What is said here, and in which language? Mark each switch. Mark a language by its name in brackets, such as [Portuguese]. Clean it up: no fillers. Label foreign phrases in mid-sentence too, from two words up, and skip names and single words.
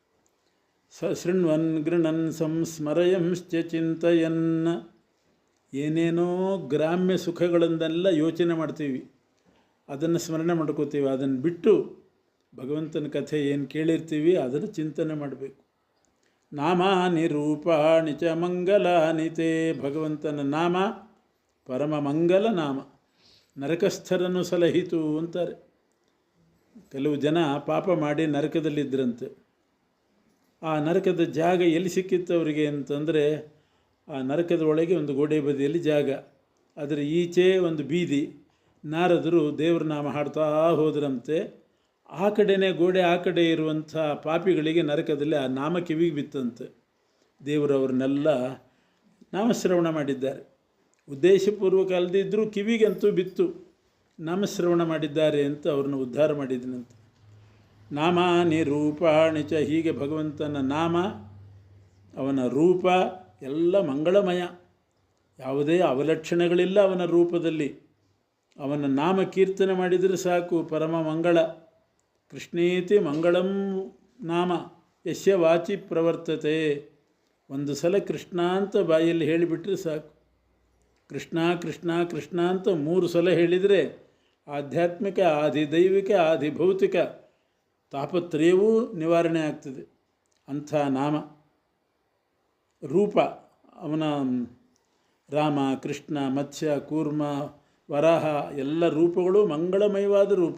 [Sanskrit] ಶೃಣ್ವನ್ ಗೃಣನ್ ಸಂಸ್ಮರಯಂಶ್ಚ ಚಿಂತಯನ್. [Kannada] ಏನೇನೋ ಗ್ರಾಮ್ಯ ಸುಖಗಳನ್ನೆಲ್ಲ ಯೋಚನೆ ಮಾಡ್ತೀವಿ, ಅದನ್ನು ಸ್ಮರಣೆ ಮಾಡ್ಕೋತೀವಿ. ಅದನ್ನು ಬಿಟ್ಟು ಭಗವಂತನ ಕಥೆ ಏನು ಕೇಳಿರ್ತೀವಿ ಅದನ್ನು ಚಿಂತನೆ ಮಾಡಬೇಕು. [Sanskrit] ನಾಮಾನಿ ರೂಪಾಣಿ ಚ ಮಂಗಲಾನಿ ತೇ, [Kannada] ಭಗವಂತನ ನಾಮ ಪರಮ ಮಂಗಲ ನಾಮ. ನರಕಸ್ಥರನ್ನು ಸಲಹಿತು ಅಂತಾರೆ. ಕೆಲವು ಜನ ಪಾಪ ಮಾಡಿ ನರಕದಲ್ಲಿದ್ದರಂತೆ. ಆ ನರಕದ ಜಾಗ ಎಲ್ಲಿ ಸಿಕ್ಕಿತ್ತು ಅವರಿಗೆ ಅಂತಂದರೆ, ಆ ನರಕದ ಒಳಗೆ ಒಂದು ಗೋಡೆ ಬದಿಯಲ್ಲಿ ಜಾಗ, ಅದರ ಈಚೆ ಒಂದು ಬೀದಿ. ನಾರದರು ದೇವ್ರ ನಾಮ ಹಾಡ್ತಾ ಹೋದ್ರಂತೆ. ಆ ಕಡೆನೇ ಗೋಡೆ ಆ ಕಡೆ ಇರುವಂಥ ಪಾಪಿಗಳಿಗೆ ನರಕದಲ್ಲಿ ಆ ನಾಮ ಕಿವಿಗೆ ಬಿತ್ತಂತೆ. ದೇವರು ಅವ್ರನ್ನೆಲ್ಲ ನಾಮಶ್ರವಣ ಮಾಡಿದ್ದಾರೆ. ಉದ್ದೇಶಪೂರ್ವಕ ಅಲ್ಲದಿದ್ದರೂ ಕಿವಿಗಂತೂ ಬಿತ್ತು. ನಾಮಶ್ರವಣ ಮಾಡಿದ್ದಾರೆ ಅಂತ ಅವ್ರನ್ನ ಉದ್ಧಾರ ಮಾಡಿದನಂತೆ. [Sanskrit] ನಾಮಾನಿ ರೂಪಾಣಿ ಚ, [Kannada] ಹೀಗೆ ಭಗವಂತನ ನಾಮ, ಅವನ ರೂಪ ಎಲ್ಲ ಮಂಗಳಮಯ. ಯಾವುದೇ ಅವಲಕ್ಷಣಗಳಿಲ್ಲ ಅವನ ರೂಪದಲ್ಲಿ. ಅವನ ನಾಮ ಕೀರ್ತನೆ ಮಾಡಿದರೆ ಸಾಕು, ಪರಮ ಮಂಗಳ. [Sanskrit] ಕೃಷ್ಣೇತಿ ಮಂಗಳಂ ನಾಮ ಯಸ್ಯ ವಾಚಿ ಪ್ರವರ್ತತೆ. [Kannada] ಒಂದು ಸಲ ಕೃಷ್ಣ ಅಂತ ಬಾಯಲ್ಲಿ ಹೇಳಿಬಿಟ್ರೆ ಸಾಕು. ಕೃಷ್ಣ ಕೃಷ್ಣ ಕೃಷ್ಣ ಅಂತ 3 ಸಲ ಹೇಳಿದರೆ ಆಧ್ಯಾತ್ಮಿಕ, ಆದಿದೈವಿಕ, ಆದಿಭೌತಿಕ ತಾಪತ್ರಯವೂ ನಿವಾರಣೆ ಆಗ್ತದೆ. ಅಂಥ ನಾಮ. ರೂಪ ಅವನ ರಾಮ, ಕೃಷ್ಣ, ಮತ್ಸ್ಯ, ಕೂರ್ಮ, ವರಾಹ ಎಲ್ಲ ರೂಪಗಳು ಮಂಗಳಮಯವಾದ ರೂಪ.